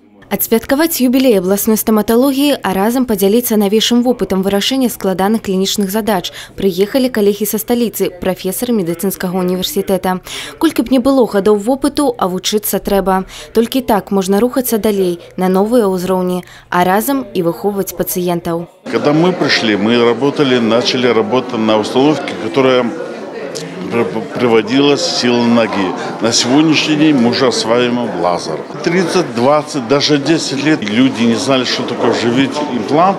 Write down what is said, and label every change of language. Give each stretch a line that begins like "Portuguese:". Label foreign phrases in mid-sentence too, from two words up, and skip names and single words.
Belarusian: Адсвяткаваць юбілей абласной стаматалогіі, а разам падзяліцца навейшым вопытам вырашэння складаных клінічных задач прыехалі калегі са сталіцы, прафесары медыцынскага універсітэта. Колькі б не было гадоў вопыту, а вучыцца трэба. Толькі так можна рухацца далей на новыя ўзроўні, а разам і выхоўваць пациентов.
Russian: Когда мы пришли, мы начали работать на установке, которая приводилась сила ноги. На сегодняшний день мы уже осваиваем лазер. 30, 20, даже 10 лет люди не знали, что такое вживить имплант.